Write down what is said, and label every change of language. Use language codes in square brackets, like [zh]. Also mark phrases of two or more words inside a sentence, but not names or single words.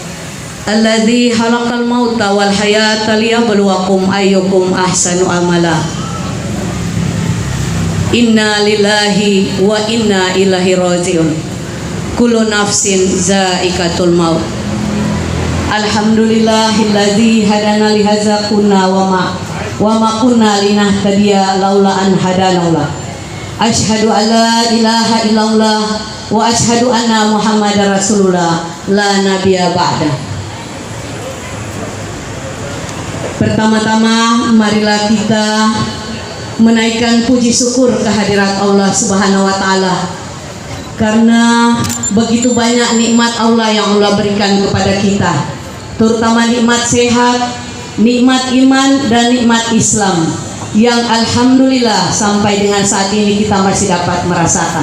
[ar] الذي خلق الموت والحياة ليبلوكم أيكم أحسن عملا. إنا لله وإنا إليه راجعون. كل نفس ذائقة الموت. الحمد لله الذي هدانا لهذا كنا وما كنا لنهتدي لولا أن هدانا الله. أشهد أن لا إله إلا الله وأشهد أن محمدا رسول الله لا نبي بعد. [id] Pertama-tama marilah kita menaikkan puji syukur kehadirat [ar] الله سبحانه وتعالى. [id] Karena begitu banyak nikmat Allah yang Allah berikan kepada kita, terutama nikmat sehat, nikmat iman dan nikmat Islam, yang alhamdulillah sampai dengan saat ini kita masih dapat merasakan.